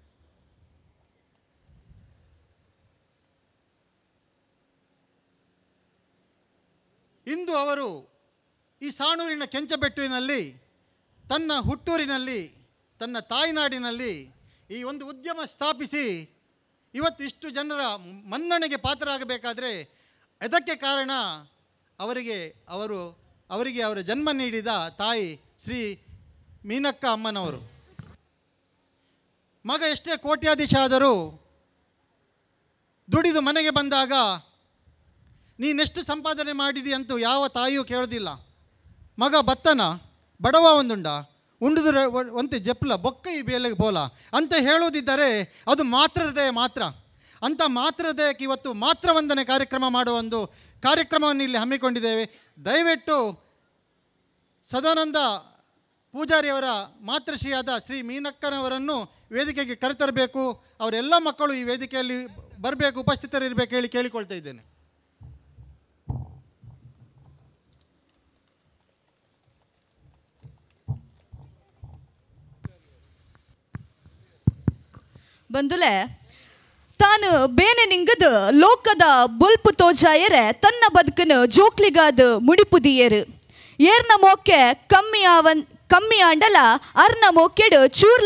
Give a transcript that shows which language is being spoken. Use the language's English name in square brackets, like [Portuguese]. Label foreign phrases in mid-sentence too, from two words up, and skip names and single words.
[Kannada] ಇಂದು ಅವರು ಈ ಸಾಣೂರಿನ ಕೆಂಚಬೆಟ್ಟುವಿನಲ್ಲಿ, ತನ್ನ ಹುಟ್ಟೂರಿನಲ್ಲಿ, ತನ್ನ ತಾಯ್ನಾಡಿನಲ್ಲಿ ಈ ಒಂದು ಉದ್ಯಮ ಸ್ಥಾಪಿಸಿ ಇವತ್ತು ಇಷ್ಟು ಜನರ ಮನ್ನಣೆಗೆ ಪಾತ್ರರಾಗಬೇಕಾದ್ರೆ ಅದಕ್ಕೆ ಕಾರಣ ಅವರಿಗೆ ಅವರ ಜನ್ಮ ನೀಡಿದ ತಾಯಿ ಶ್ರೀ ಮೀನಕ್ಕ ಅಮ್ಮನವರು. ಮಗ ಎಷ್ಟೇ ಕೋಟ್ಯಾಧೀಶ ಆದರೂ ದುಡಿದು ಮನೆಗೆ ಬಂದಾಗ ನೀನೆಷ್ಟು ಸಂಪಾದನೆ ಮಾಡಿದಿ ಅಂತೂ ಯಾವ ತಾಯಿಯೂ ಕೇಳೋದಿಲ್ಲ. [Tulu] ಮಗ ಬತ್ತನ ಬಡವ ಒಂದುಂಡ ಉಂಡುದು ಒಂತೆ ಜಪ್ಲ ಬೊಕ್ಕ ಈ ಬೇಲೆಗೆ ಬೋಲ [Kannada] ಅಂತ ಹೇಳುವುದಿದ್ದರೆ ಅದು ಮಾತೃ ಹೃದಯ ಮಾತ್ರ. ಅಂಥ ಮಾತೃ ಹೃದಯಕ್ಕೆ ಇವತ್ತು ಮಾತೃವಂದನೆ ಕಾರ್ಯಕ್ರಮ ಮಾಡುವ ಒಂದು ಕಾರ್ಯಕ್ರಮವನ್ನು ಇಲ್ಲಿ ಹಮ್ಮಿಕೊಂಡಿದ್ದೇವೆ. ದಯವಿಟ್ಟು ಸದಾನಂದ ಪೂಜಾರಿಯವರ ಮಾತೃಶ್ರೀಯಾದ ಶ್ರೀ ಮೀನಕ್ಕನವರನ್ನು ವೇದಿಕೆಗೆ ಕರೆತರಬೇಕು. ಅವರೆಲ್ಲ ಮಕ್ಕಳು ಈ ವೇದಿಕೆಯಲ್ಲಿ ಬರಬೇಕು, ಉಪಸ್ಥಿತರಿರಬೇಕು ಹೇಳಿ ಕೇಳಿಕೊಳ್ತಾ ಇದ್ದೇನೆ. [Tulu] ಬಂದುಲೆ ತಾನು ಬೇನೆ ನಿಂಗದು ಲೋಕದ ಬೊಲ್ಪು ತೋಜಾಯರೆ ತನ್ನ ಬದುಕನ್ನು ಜೋಕ್ಲಿಗಾದ ಮುಡಿಪುದಿಯರು ಏರ್ನ ಮೋಕೆ ಕಮ್ಮಿ ಆಂಡಲ ಅರ್ನ ಮೋಕೆಡು ಚೂರ್ಲ